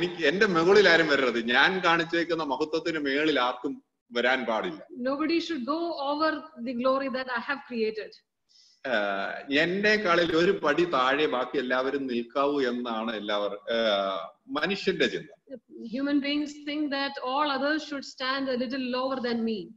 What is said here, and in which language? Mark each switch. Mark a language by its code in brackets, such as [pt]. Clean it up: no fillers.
[ml] എന്റെ മുകളിൽ ആരും വരരുത്, ഞാൻ കാണിച്ചേക്കുന്ന മഹത്വത്തിന് മേളിൽ ആർക്കും വരാൻ പാടില്ല. [en] Nobody should go over the glory that I have created. [ml] എന്നെക്കാളിൽ ഒരു പടി താഴെ ബാക്കി എല്ലാവരും നിൽക്കാവൂ എന്നാണ് മനുഷ്യന്റെ ചിന്ത. [en] Human beings think that all others should stand a little lower than me.